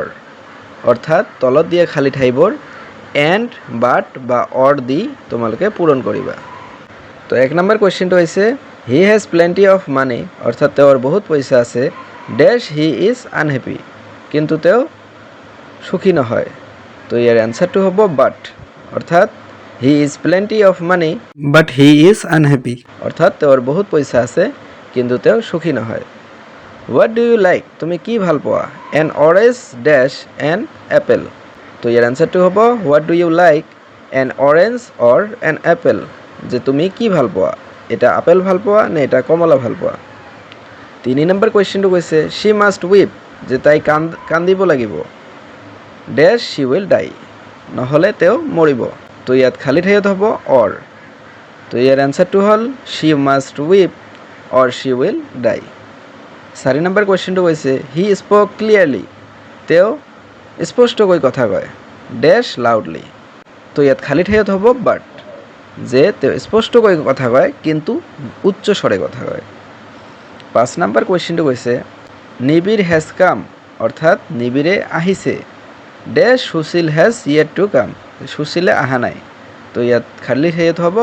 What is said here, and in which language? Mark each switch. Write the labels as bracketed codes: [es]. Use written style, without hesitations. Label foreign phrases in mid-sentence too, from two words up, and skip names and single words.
[as] অৰ্থাৎ তলত দিয়া খালী ঠাইবোৰ এণ্ড বাট বা অৰ দি তোমালোকে পূৰণ কৰিবা। [en] তো 1 নম্বৰ কুৱেশ্যনটো হৈছে he has plenty of money. [as] অৰ্থাৎ তেওঁৰ বহুত পইচা আছে [en] dash he is unhappy. [as] কিন্তু তেওঁ সুখী নহয়। তো ইয়াৰ এনচাৰটো হ'ব বাট। [en] অৰ্থাৎ he is plenty of money but he is unhappy. [as] অৰ্থাৎ তেওঁৰ বহুত পইচা আছে কিন্তু তেওঁ সুখী নহয়। [en] what do you like? [as] তুমি কি ভাল পোৱা? [en] an orange dash an apple. [as] তো ইয়াৰ এনচাৰটো হ'ব [en] what do you like an orange or an apple. [as] যে তুমি কি ভাল পোৱা? এটা আপেল ভাল পোৱা নে এটা কমলা ভাল পোৱা? 3 নম্বৰ কুৱেশ্যনটো কৈছে [en] she must weep [as] যে তাই কান্দিব লাগিব [en] dash she will die [as] নহ'লে তেওঁ মৰিব তো ইয়াত খালী ঠাইত হ'ব অৰ তো ইয়াৰ এনচাৰটো হ'ল [en] she must weep or she will die [as] 4 নম্বৰ কুৱেশ্যনটো কৈছে [en] he spoke clearly [as] তেওঁ স্পষ্টকৈ কথা কয় [en] dash loudly [as] তো ইয়াত খালী ঠাইত হ'ব বাট যে তেওঁ স্পষ্টকৈ কথা কয় কিন্তু উচ্চ স্বৰে কথা কয় 5 নম্বৰ কুৱেশ্যনটো কৈছে [en] Nibir has come [as] অৰ্থাৎ নিবিৰে আহিছে [en] dash Sushil has yet to come [as] সুশীলে অহা নাই তো ইয়াত খালী ঠাইত হ'ব